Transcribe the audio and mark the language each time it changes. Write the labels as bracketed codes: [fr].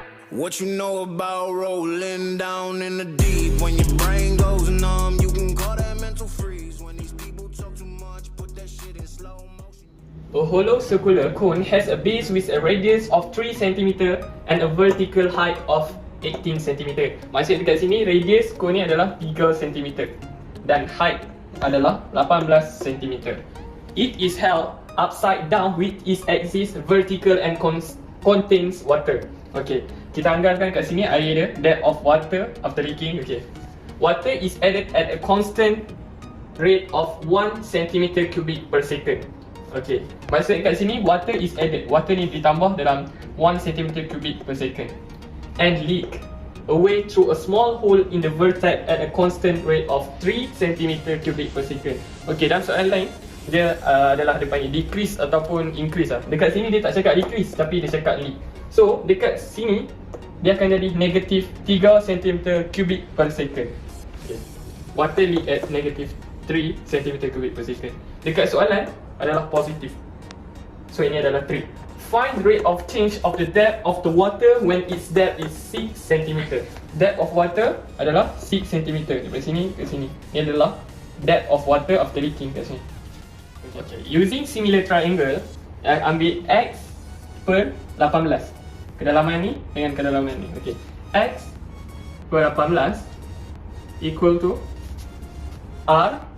[en] What you know about rolling down in the deep? When your brain goes numb, you can call that mental freeze. When these people talk too much, put that shit in slow motion. A hollow circular cone has a base with a radius of 3 cm and a vertical height of 18 cm. [ms] Maksud dekat sini, radius cone ni adalah 3 cm dan height adalah 18 cm. [en] It is held upside down with its axis vertical and contains water. [ms] Okay, kita anggarkan kat sini air dia, [en] depth of water after leaking. Okay, water is added at a constant rate of 1 cm cubic per second. Okay, [ms] maksud kat sini [en] water is added, [ms] water ni ditambah dalam [en] 1 cm cubic per second and leak away through a small hole in the vertex at a constant rate of 3 cm cubic per second. [ms] Okay, dalam soalan lain dia adalah dia panggil decrease ataupun increase lah. Dekat sini dia tak cakap decrease tapi dia cakap leak. So dekat sini dia akan jadi negative 3 cm cubic per second. [en] Okay, water leak at negative 3 cm cubic per second. [ms] Dekat soalan adalah positif. So ini adalah 3. [en] Find rate of change of the depth of the water when its depth is 6 cm. Depth of water [ms] adalah 6 cm. Dari sini ke sini. Ini adalah [en] depth of water after leaking [ms] kat sini. [en] Okay. Using similar triangle, [ms] ambil X per 18. Kedalaman ni dengan kedalaman ni. Okay. X per 18 equal to R.